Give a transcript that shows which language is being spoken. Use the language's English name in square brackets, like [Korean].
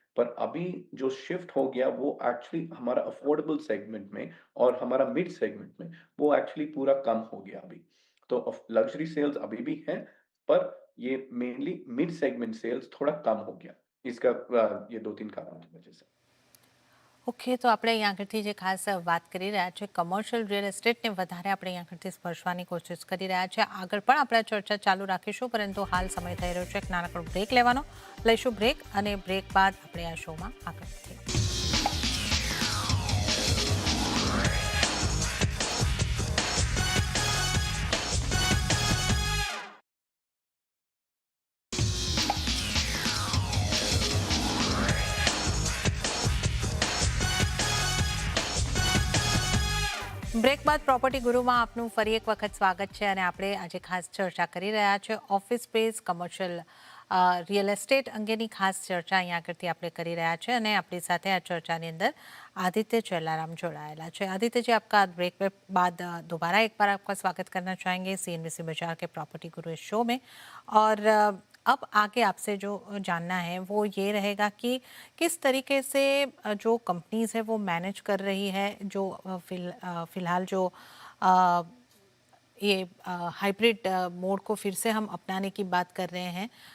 [Hindi] पर अभी जो शिफ्ट हो गया वो एक्चुअली हमारा अफोर्डेबल सेगमेंट में और हमारा मिड सेगमेंट में, वो एक्चुअली पूरा कम हो गया अभी। तो लग्जरी सेल्स अभी भी है, पर ये मेनली मिड सेगमेंट सेल्स थोड़ा कम हो गया। इसका ये 2-3 कारणों की वजह से। [Gujarati] ઓકે, તો આપણે અહીં આગળથી જે ખાસ વાત કરી રહ્યા છે કમર્શિયલ રિયલ એસ્ટેટને વધારે આપણે અહીં આગળથી સ્પર્શવાની કોશિશ કરી રહ્યા છે. આગળ પણ આપણે આ ચર્ચા ચાલુ રાખીશું, પરંતુ હાલ સમય થઈ રહ્યો છે એક નાનકડો બ્રેક લેવાનો. લઈશું બ્રેક અને બ્રેક બાદ આપણે આ શોમાં આગળ વધીએ. બ્રેક બાદ પ્રોપર્ટી ગુરુમાં આપનું ફરી એક વખત સ્વાગત છે અને આપણે આજે ખાસ ચર્ચા કરી રહ્યા છે office space commercial real estate અંગેની ખાસ ચર્ચા અહીંયા આગળથી આપણે કરી રહ્યા છે અને આપણી સાથે આ ચર્ચાની અંદર आदित्य चेलाराम जोड़ाયેલા છે. [Hindi] आदित्य जी, आपका ब्रेक बाद दोबारा एक बार आपका स्वागत करना चाहेंगे सीएनबीसी बाजार के प्रॉपर्टी गुरु इस शो में. और अब आगे आपसे जो जानना है वो ये रहेगा कि किस तरीके से जो कंपनीज है वो मैनेज कर रही है, जो फिलहाल जो अ, ये हाइब्रिड मोड को फिर से हम अपनाने की बात कर रहे हैं.